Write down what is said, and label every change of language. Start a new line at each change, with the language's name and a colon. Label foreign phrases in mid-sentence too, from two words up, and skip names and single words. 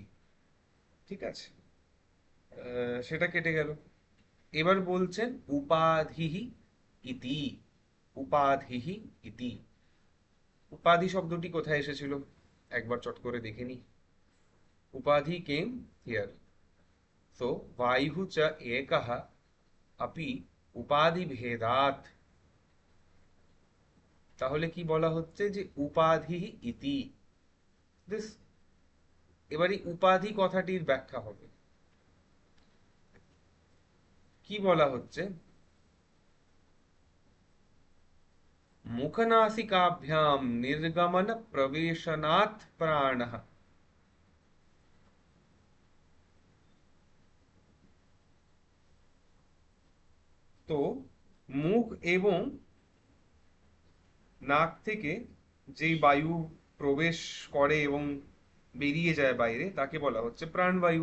Bangla: ঠিক আছে, সেটা কেটে গেল। এবার বলছেন
Sanskrit: উপাধিহি ইতি। উপাধিহি ইতি,
Bangla: উপাধি শব্দটি কোথায় এসেছিল একবার চট করে দেখে নি।
Sanskrit: উপাধি
English: came here.
Sanskrit: সো বায়ু চ একঃ अपि উপাধি ভেদাত।
Bangla: তাহলে কি বলা হচ্ছে যে উপাধি ইতি দিস। এবারে উপাধি কথাটির ব্যাখ্যা হবে। কি বলা হচ্ছে,
Sanskrit: মুখনাসিকাभ्याम निर्गमन प्रवेशनात् प्राणः।
Bangla: তো মুখ এবং নাক থেকে যেই বায়ু প্রবেশ করে এবং বেরিয়ে যায় বাইরে তাকে বলা হচ্ছে প্রাণবায়ু।